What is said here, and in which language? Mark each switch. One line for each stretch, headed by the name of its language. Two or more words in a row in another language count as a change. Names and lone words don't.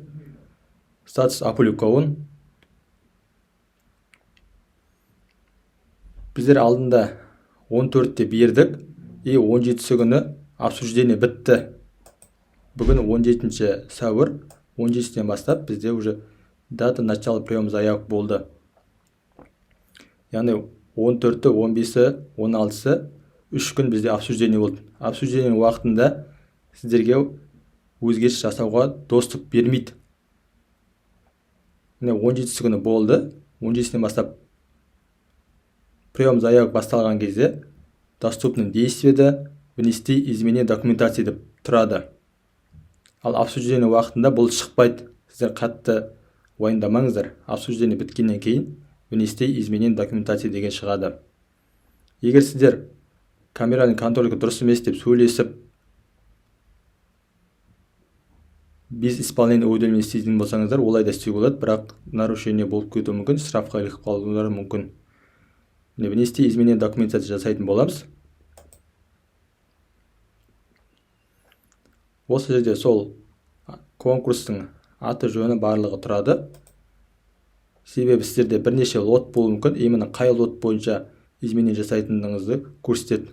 Russian: Статус опубликован.
Kazakh: Біздер алдында 14-те бердік, 17-сі күні обсуждение бітті. Бүгін 17 сәуір, 17-тен бастап бізде
Russian: уже дата начала приема заявок
Kazakh: болды. Яғни 14-ті, 15-і, 16-сы 3 күн бізде обсуждение болды. Обсуждение уақытында сіздерге өзгеріс жасауға доступ бермейді. Міне 17-сі күні болды, 17-тен бастап
Russian: прием заявок
Kazakh: басталған кезде
Russian: доступны действиеде внести изменение документации
Kazakh: деп тұрады. Ал обсуждение уақытында бұл шықпайды. Сіздер қатты уайымдамаңыздар. Обсуждение біткеннен кейін
Russian: внести изменение документации
Kazakh: деген шығады. Егер сіздер
Russian: камеральный контрольға
Kazakh: дұрыс емес деп сөйлесіп,
Russian: без исполнения уведомления
Kazakh: істейтін болсаңыздар, олай да істеуге болады, бірақ нарушение болып кетуі мүмкін, штрафқа ілігіп қалулары мүмкін.
Russian: Внести изменение документации
Kazakh: жасайтын боламыз. Осы жерде сол конкурстың аты жөні барлығы тұрады. Себебі сіздерде бірнеше лот болуы мүмкін. Именно қай лот бойынша изменение жасайтыныңызды көрсетеді.